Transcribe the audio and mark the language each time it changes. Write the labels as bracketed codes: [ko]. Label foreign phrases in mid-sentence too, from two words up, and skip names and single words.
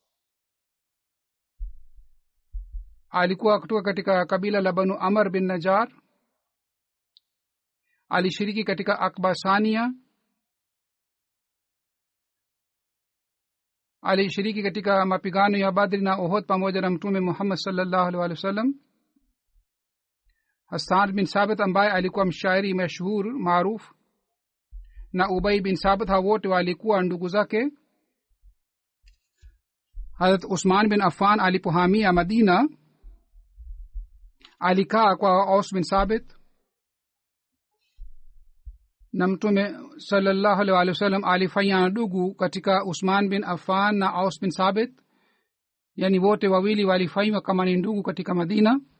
[sw] alikuwa kutoka katika kabila la Banu Amr bin Najjar. alishiriki katika Aqba Sania. alishiriki katika mapigano ya Badri na Uhud pamoja na Mtume Muhammad [ar] صلى الله عليه وسلم. [sw] Hassan bin Sabit ambaye alikuwa mshairi mashuhur maarufu, na Ubay bin Sabit, hao wote walikuwa ndugu zake. Hazrat Usman bin Affan alipohamia Madina alikaa kwa Aus bin Sabit, na Mtume [ar] صلى الله عليه وسلم [sw] alifanya ndugu katika Usman bin Affan na Aus bin Sabit, yani wote wawili walifanywa kama ni ndugu katika Madina.